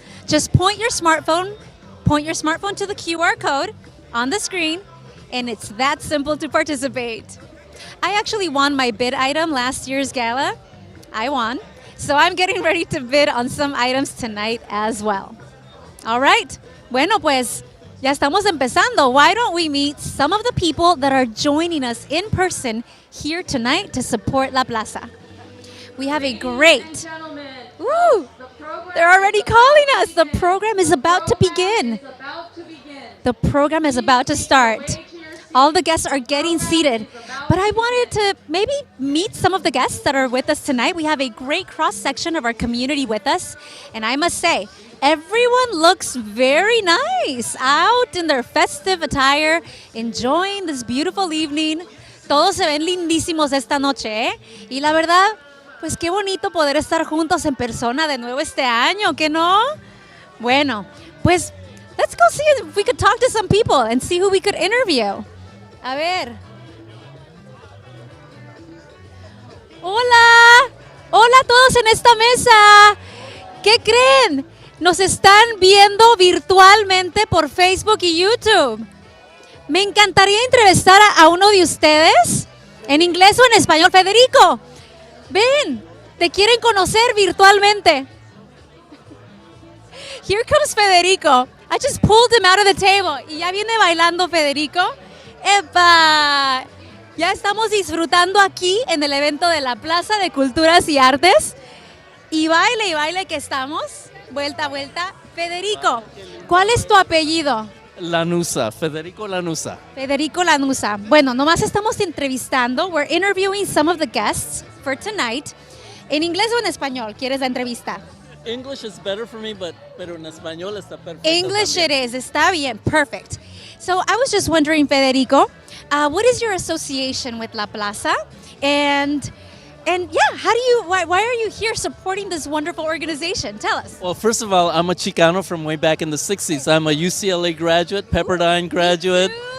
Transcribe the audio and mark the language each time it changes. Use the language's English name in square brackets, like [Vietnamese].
[English] Just point your smartphone to the QR code on the screen, and it's that simple to participate. I actually won my bid item last year's gala. I won. So I'm getting ready to bid on some items tonight as well. All right. [Spanish] Bueno, pues ya estamos empezando. [English] Why don't we meet some of the people that are joining us in person here tonight to support La Plaza? We have a great... Woo! They're already calling us. The program is about to begin. The program is about to start. All the guests are getting seated. But I wanted to maybe meet some of the guests that are with us tonight. We have a great cross-section of our community with us. And I must say, everyone looks very nice, out in their festive attire, enjoying this beautiful evening. [Spanish] Todos se ven lindísimos esta noche, ¿eh? Y la verdad, pues qué bonito poder estar juntos en persona de nuevo este año, ¿qué no? Bueno, pues [English] let's go see if we could talk to some people and see who we could interview. [Spanish] A ver. Hola. Hola a todos en esta mesa. ¿Qué creen? Nos están viendo virtualmente por Facebook y YouTube. Me encantaría entrevistar a uno de ustedes en inglés o en español. Federico, ven, te quieren conocer virtualmente. [English] Here comes Federico. I just pulled him out of the table. [Spanish] Y ya viene bailando Federico. ¡Epa! Ya estamos disfrutando aquí en el evento de la Plaza de Culturas y Artes. Y baile que estamos. Vuelta, vuelta. Federico, ¿cuál es tu apellido? Lanusa, Federico Lanusa. Federico Lanusa. Bueno, nomás estamos entrevistando. [English] We're interviewing some of the guests for tonight. [Spanish] ¿En inglés o en español quieres la entrevista? [English] English is better for me, [Spanish] pero en español está perfecto. [English] English [Spanish] también. [English] it is. [Spanish] Está bien. [English] Perfect. So I was just wondering, Federico, what is your association with La Plaza? And yeah, why are you here supporting this wonderful organization? Tell us. Well, first of all, I'm a Chicano from way back in the 60s. I'm a UCLA graduate, Pepperdine graduate.